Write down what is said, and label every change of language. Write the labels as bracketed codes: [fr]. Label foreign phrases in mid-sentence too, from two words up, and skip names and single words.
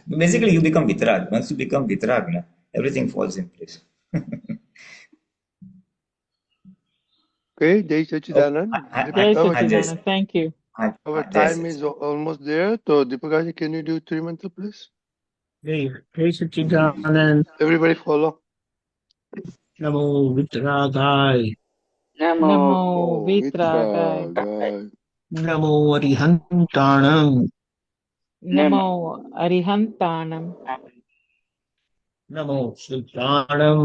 [en] Basically, you become vitrag. Once you become vitragna, everything falls in place. Okay, Jai Satchidanand. Jai Satchidanand. Thank you. Our time is almost there. So, Deepakanandji, can you do 3 mantra, please? Jai Satchidanand. Everybody follow. [pra] Namo Vitragai. Namo Vitragai. Namo Arihantanam. Namo Arihantanam. Namo Siddhanam.